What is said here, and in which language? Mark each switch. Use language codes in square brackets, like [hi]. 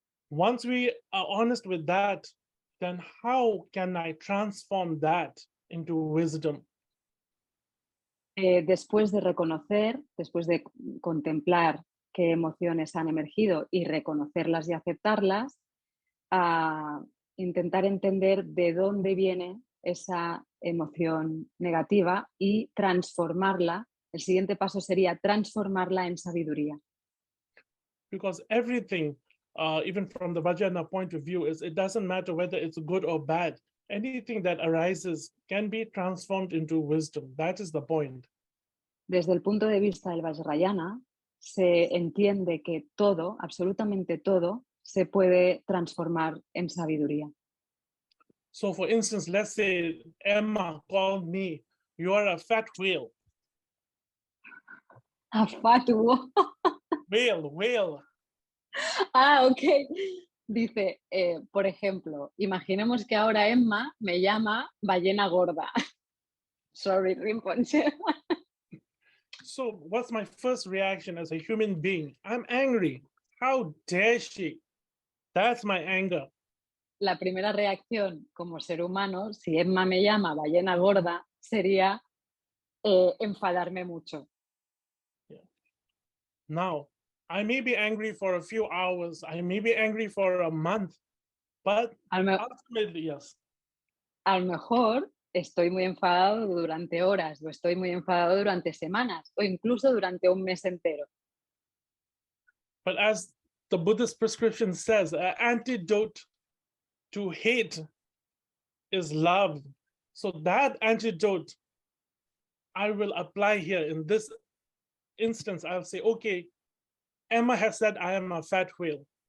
[en] Once we are honest with that, then how can I transform that into wisdom? [es] Después de reconocer, después de contemplar qué emociones han emergido y reconocerlas y aceptarlas, a intentar entender de dónde viene esa emoción negativa y transformarla. El siguiente paso sería transformarla en sabiduría. [en] Because everything, even from the Vajrayana point of view, is it doesn't matter whether it's good or bad. Anything that arises can be transformed into wisdom. That is the point. [es] Desde el punto de vista del Vajrayana, se entiende que todo, absolutamente todo, se puede transformar en sabiduría. [en] So for instance, let's say Emma called me, you are a fat whale. A fat whale. Whale. Ah, ok. [es] Dice, por ejemplo, imaginemos que ahora Emma me llama ballena gorda. [en] Sorry, Rimponche. So what's my first reaction as a human being? I'm angry. How dare she? That's my anger. [es] La primera reacción como ser humano, si Emma me llama ballena gorda, sería enfadarme mucho. [en] Now, I may be angry for a few hours, I may be angry for a month, but ultimately, yes. [es] A lo mejor estoy muy enfadado durante horas, o estoy muy enfadado durante semanas, o incluso durante un mes entero. [en] But as the Buddhist prescription says, an antidote to hate is love. So that antidote I will apply here in this instance. I'll say, okay, Emma has said I am a fat whale.